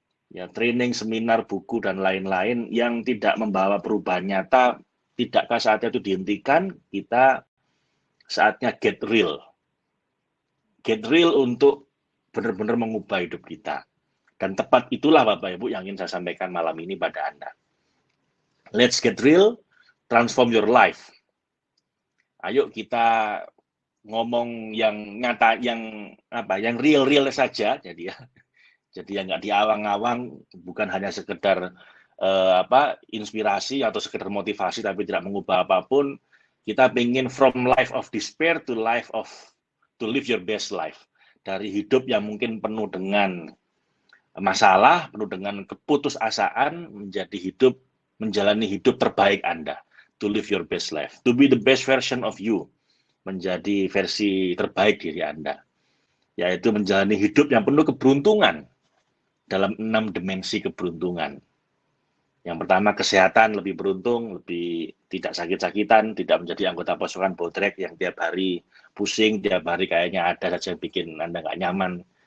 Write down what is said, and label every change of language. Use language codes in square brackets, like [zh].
[id] Ya, training, seminar, buku, dan lain-lain yang tidak membawa perubahan nyata, tidakkah saatnya itu dihentikan? Kita saatnya [en] get real. Get real [id] untuk benar-benar mengubah hidup kita. Dan tepat itulah Bapak Ibu yang ingin saya sampaikan malam ini pada Anda. [en] Let's get real, transform your life. [id] Ayo kita ngomong yang nyata, yang real saja, jadi ya. Jadi yang nggak diawang-awang, bukan hanya sekedar inspirasi atau sekedar motivasi, tapi tidak mengubah apapun. Kita ingin [en] from life of despair to live your best life. [id] Dari hidup yang mungkin penuh dengan masalah, penuh dengan keputusasaan, menjalani hidup terbaik Anda. [en] To live your best life. To be the best version of you. [id] Menjadi versi terbaik diri Anda. Yaitu menjalani hidup yang penuh keberuntungan. Dalam 6 dimensi keberuntungan. Yang pertama, kesehatan, lebih beruntung, lebih tidak sakit-sakitan, tidak menjadi anggota pasukan bodrek yang tiap hari pusing, tiap hari kayaknya ada saja yang bikin Anda nggak nyaman.